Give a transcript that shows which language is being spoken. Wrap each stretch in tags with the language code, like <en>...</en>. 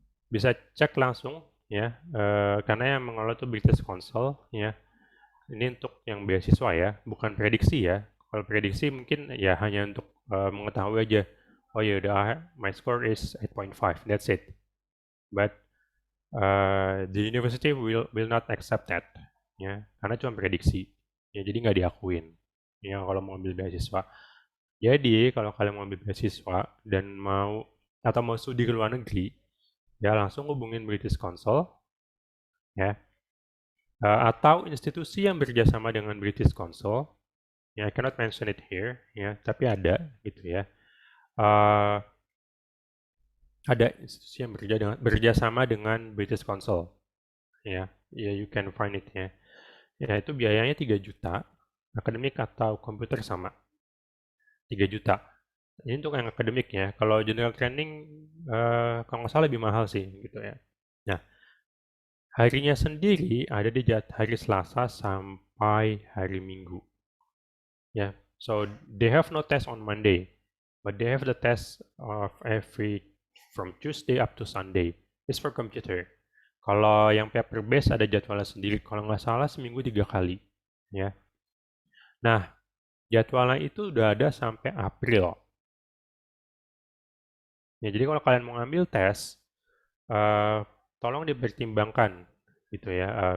<id>bisa cek langsung ya, karena yang mengelola itu British Council ya. Ini untuk yang beasiswa ya, bukan prediksi ya. Kalau prediksi mungkin ya hanya untuk mengetahui aja. Oh ya udah,</id> <en>my score is 8.5, that's it. But the university will not accept that</en> <id>ya, karena cuma prediksi. Ya jadi nggak diakuin. Ya kalau mau ambil beasiswa. Jadi kalau kalian mau ambil beasiswa dan mau atau mau studi ke luar negeri, ya langsung hubungin British Council ya. Atau institusi yang bekerjasama dengan British Council. Ya,</id> <en>I cannot mention it here,</en> <id>ya, tapi ada gitu ya. Ada institusi yang bekerjasama dengan British Council, ya, ya</id> <en>you can find it</en> <id>ya. Ya itu biayanya 3 juta, akademik atau komputer sama, 3 juta. Ini untuk yang akademik ya. Kalau general training, kalau nggak salah lebih mahal sih gitu ya. Nah, harinya sendiri ada di hari Selasa sampai hari Minggu.</id> <en>Yeah, so they have no test on Monday, but they have the test of from Tuesday up to Sunday. It's for computer.</en> <id>Kalau yang paper based ada jadwalnya sendiri. Kalau nggak salah seminggu 3 kali. Ya. Nah, jadwalnya itu udah ada sampai April. Ya, jadi kalau kalian mau ngambil tes, tolong dipertimbangkan gitu ya.</id>